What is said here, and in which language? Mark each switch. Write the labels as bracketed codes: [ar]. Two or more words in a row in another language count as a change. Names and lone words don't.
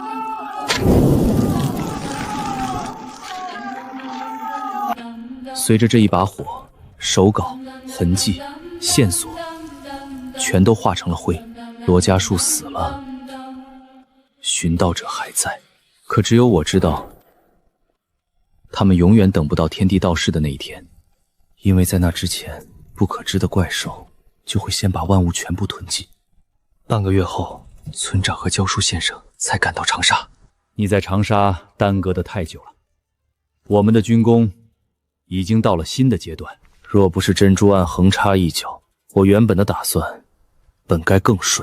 [zh] 隨着這一把火，手稿、痕跡、線索全都化成了灰。羅家樹死了，尋道者還在，可只有我知道，他們永遠等不到天地道世的那一天，因為在那之前，不可知的怪獸就會先把萬物全部吞盡。半個月後，村長和教書先生才趕到長沙。你在長沙耽擱得太久了，我們的軍功已經到了新的階段。若不是珍珠案橫插一腳，我原本的打算本該更順。